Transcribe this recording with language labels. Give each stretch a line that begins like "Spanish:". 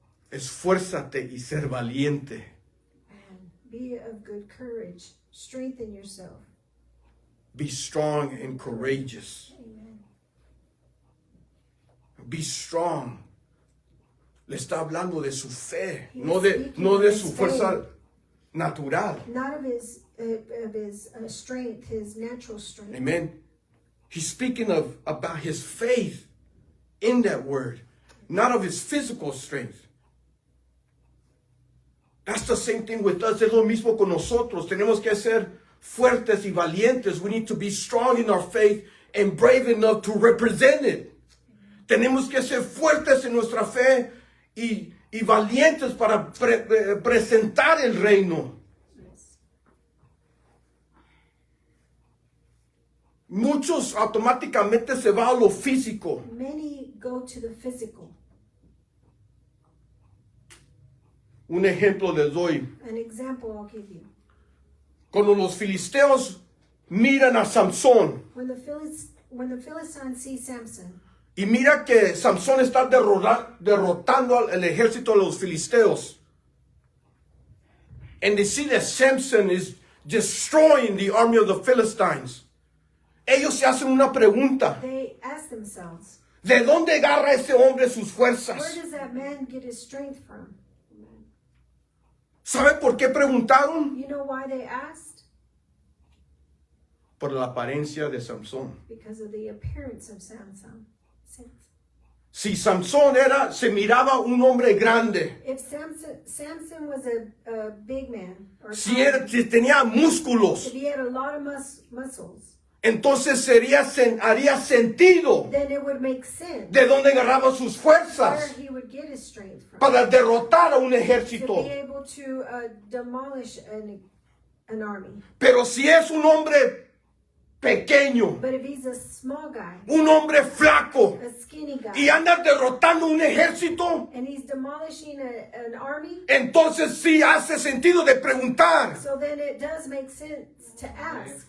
Spanish: Esfuérzate y ser valiente.
English: And be of good courage. Strengthen yourself. Be strong and courageous. Amen. Be strong.
Spanish: Le está hablando de su fe,
English: He
Spanish: no
English: is
Spanish: de
English: speaking
Spanish: su
English: of his
Spanish: fuerza natural.
English: Not of his strength, his natural strength. Amen. He's speaking about his faith in that word, not of his physical strength. That's the same thing with us.
Spanish: Es lo mismo con nosotros. Tenemos que ser fuertes y valientes.
English: We need to be strong in our faith and brave enough to represent it.
Spanish: Tenemos que ser fuertes en nuestra fe y valientes para presentar el reino. Muchos automáticamente se van a lo físico.
English: Many go to the physical.
Spanish: Un ejemplo les doy.
English: An example I'll give you.
Spanish: Cuando los filisteos miran a Samson
English: When the Philistines see Samson,
Spanish: y mira que Samson está derrotando al ejército de los filisteos,
English: and they see that Samson is destroying the army of the Philistines,
Spanish: ellos se hacen una pregunta:
English: they ask themselves,
Spanish: ¿de dónde agarra ese hombre sus
English: where
Spanish: fuerzas?
English: does that man get his strength from?
Spanish: ¿Sabe por qué preguntaron?
English: You know why they asked?
Spanish: Por la apariencia de Samson.
English: Because of the appearance of Samson.
Spanish: Si Samson se miraba un hombre grande,
English: If Samson was a big man, or
Spanish: si tenía músculos,
English: if he had a lot of muscles,
Spanish: entonces haría sentido
English: then it would make sense
Spanish: de dónde agarraba sus
English: where
Spanish: fuerzas
English: he would get his strength from.
Spanish: para derrotar a un
English: To
Spanish: ejército.
English: be able to demolish an army.
Spanish: Pero si es un hombre pequeño,
English: But if he's a small guy,
Spanish: un hombre flaco,
English: a skinny guy,
Spanish: y anda derrotando un ejército,
English: and he's demolishing an army,
Spanish: entonces sí hace sentido de preguntar,
English: so then it does make sense to ask,